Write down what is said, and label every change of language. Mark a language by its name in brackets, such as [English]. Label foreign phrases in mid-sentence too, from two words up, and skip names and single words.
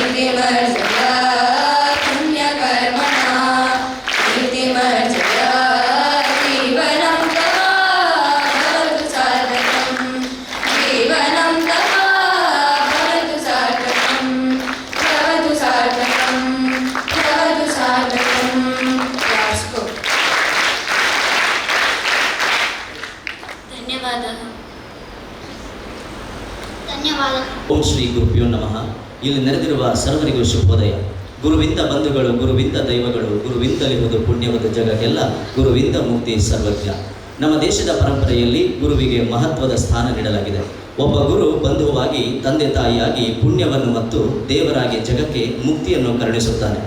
[Sanskrit] कीर्तिमर्जय पुण्यकर्मणा कीर्तिमर्जय जीवनं तव भवतु सार्थकं जीवनं तव भवतु सार्थकं भवतु सार्थकं भवतु सार्थकं यास्को [Kannada] ಧನ್ಯವಾದ. [Sanskrit] ಓಂ ಶ್ರೀ ಗುರುಭ್ಯೋ ನಮಃ. [Kannada] ಇಲ್ಲಿ ನೆರೆದಿರುವ ಸರ್ವರಿಗೂ ಶುಭೋದಯ. ಗುರುವಿಂದ ಬಂಧುಗಳು, ಗುರುವಿಂದ ದೈವಗಳು, ಗುರುವಿಂದಲಿರುವುದು ಪುಣ್ಯವಾದ ಜಗಕ್ಕೆಲ್ಲ, ಗುರುವಿಂದ ಮುಕ್ತಿ ಸರ್ವಜ್ಞ. ನಮ್ಮ ದೇಶದ ಪರಂಪರೆಯಲ್ಲಿ ಗುರುವಿಗೆ ಮಹತ್ವದ ಸ್ಥಾನ ನೀಡಲಾಗಿದೆ. ಒಬ್ಬ ಗುರು ಬಂಧುವಾಗಿ, ತಂದೆ ತಾಯಿಯಾಗಿ, ಪುಣ್ಯವನ್ನು ಮತ್ತು ದೇವರಾಗಿ ಜಗಕ್ಕೆ ಮುಕ್ತಿಯನ್ನು ಕರುಣಿಸುತ್ತಾನೆ.